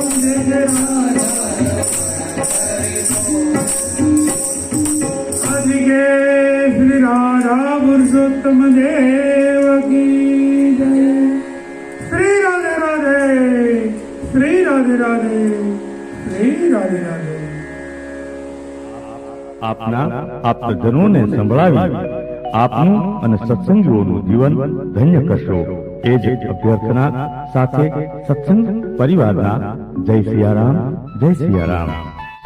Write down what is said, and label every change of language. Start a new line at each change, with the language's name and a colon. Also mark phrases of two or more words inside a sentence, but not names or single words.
Hindi: जय जय राधा अधिके श्री राधा पुरुषोत्तम देव की जय. श्री राधे राधे, श्री राधे राधे, श्री राधे राधे.
Gujarati: આપના આપ્તજનોને સંભળાવી આપનું અને સત્સંગીઓનું જીવન ધન્ય કરશો. એ જ અભ્યર્થના સાથે સત્સંગ પરિવારના જય સિયારામ, જય સિયારામ.